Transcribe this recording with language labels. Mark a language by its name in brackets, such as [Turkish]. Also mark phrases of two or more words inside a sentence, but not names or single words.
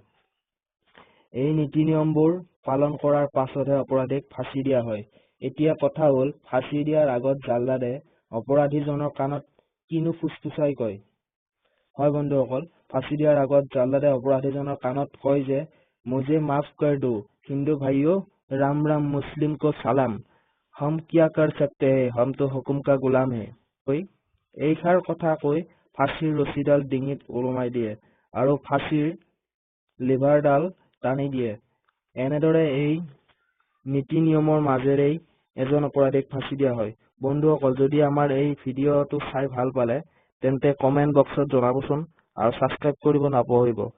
[Assamese] এই নীতি নিয়মবোৰ পালন কৰাৰ পাছতহে অপৰাধীক ফাঁচি দিয়া হয়। এতিয়া কথা হ'ল, ফাঁচি দিয়াৰ আগত জাল্লাদে অপৰাধীজনৰ কাণত কিনো ফুচফুচাই কয়। হয় বন্ধুসকল, ফাঁচি দিয়াৰ আগত জাল্লাদে অপৰাধীজনৰ কাণত কয় যে [Hindi] मुझे माफ कर दो हिंदू भाइयों, राम राम मुस्लिम को सलाम, हम क्या कर सकते हैं, हम तो हुकुम का गुलाम है। [Assamese] এইষাৰ কথা কৈ ফাঁচীৰ ৰছীডাল ডিঙিত ওলমাই দিয়ে আৰু ফাঁচীৰ লিভাৰডাল টানি দিয়ে। এনেদৰে এই নীতি নিয়মৰ মাজেৰেই এজন অপৰাধীক ফাঁচি দিয়া হয়। বন্ধুসকল, যদি আমাৰ এই ভিডিঅ'টো চাই ভাল পালে, তেন্তে কমেণ্ট বক্সত জনাবচোন আৰু ছাবস্ক্ৰাইব কৰিব নাপাহৰিব।